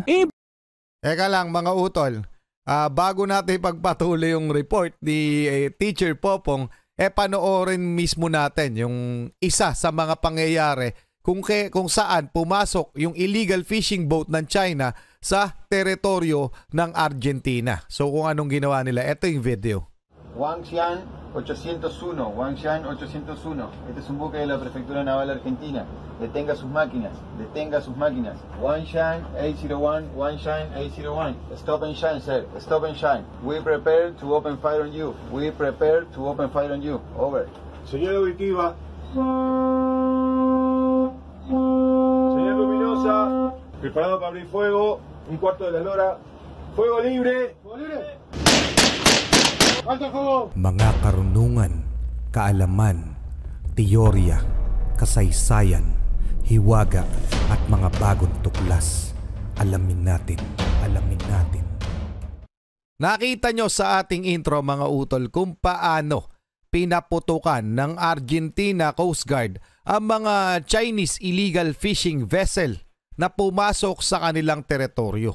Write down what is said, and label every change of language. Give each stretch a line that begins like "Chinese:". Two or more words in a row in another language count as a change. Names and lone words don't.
Filipino: Eka lang mga utol, bago natin pagpatuloy yung report ni Teacher Popong, panoorin mismo natin yung isa sa mga pangyayari kung saan pumasok yung
English: illegal fishing boat
Filipino: ng China sa teritoryo ng Argentina. So kung anong ginawa nila, ito yung video.
Spanish: Huangshan 801, Huangshan 801. Este es un buque de la Prefectura Naval Argentina. Detenga sus máquinas, detenga sus máquinas.
English: Huangshan 801, Huangshan 801. Stop and shine, sir. Stop and shine. We prepare to open fire on you. We prepare to open fire on you. Over.
Spanish: Señal auditiva. Señal luminosa. Preparado para abrir fuego. Un cuarto de la hora. Fuego libre. Fuego libre.
Filipino: Mga karunungan, kaalaman, teorya, kasaysayan, hiwaga at mga bagong tuklas. Alamin natin, alamin natin. Nakita nyo sa ating intro mga utol kung paano pinaputukan ng Argentina Coast Guard ang mga
English: Chinese illegal fishing vessel
Filipino: na pumasok sa kanilang teritoryo.